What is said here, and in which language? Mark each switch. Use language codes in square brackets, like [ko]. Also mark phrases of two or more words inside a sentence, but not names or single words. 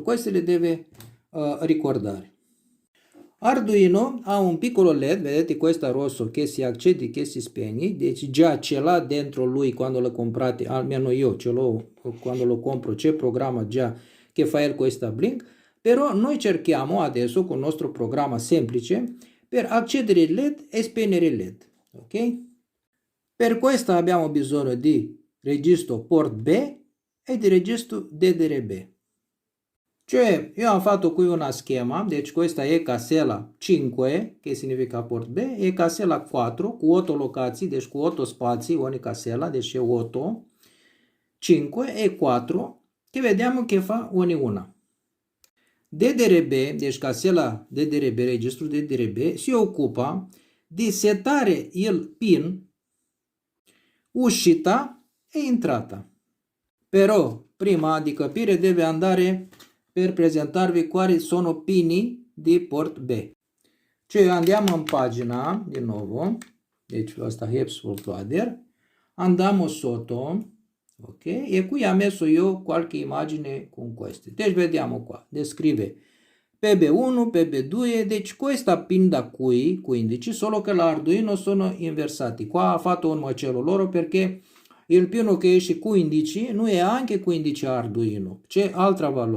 [it] Queste le deve ricordare. Arduino ha un piccolo LED, vedete questo rosso che si accende, che si spegne, deci già ce l'ha dentro lui quando lo comprate, almeno io ce l'ho quando lo compro, c'è programma già che fa il questo blink, però noi cerchiamo adesso con il nostro programma semplice per accedere al LED e spegnere il LED, ok? Per questo abbiamo bisogno di registro port B e di registro DDR-B. Cioè, io ho fatto qui una schema, deci questa è casella 5, che significa port B, e casella 4 [ro] cu 8 locații, deci cu 8 spații, [it] ogni casella, deci è 8, 5 e 4, che vediamo che fa ogni una. DDR-B, deci casella DDR-B, registru DDR-B, si occupa di setare il pin, uscita e entrata. Però, prima di capire, deve andare per presentarvi quali sono pinii di port B. Cioè andiamo in pagina, di nuovo, [ro] deci asta Helpful Flutter, [it] andiamo sotto, ok? E qui ho messo io qualche immagine con queste. Deci vediamo qua, descrive PB1, PB2, deci questa pin da qui, 15, solo che l'Arduino sono inversati. Qua ha fatto un macello loro perché il pino che esce 15 non è anche 15 Arduino, c'è altra valore.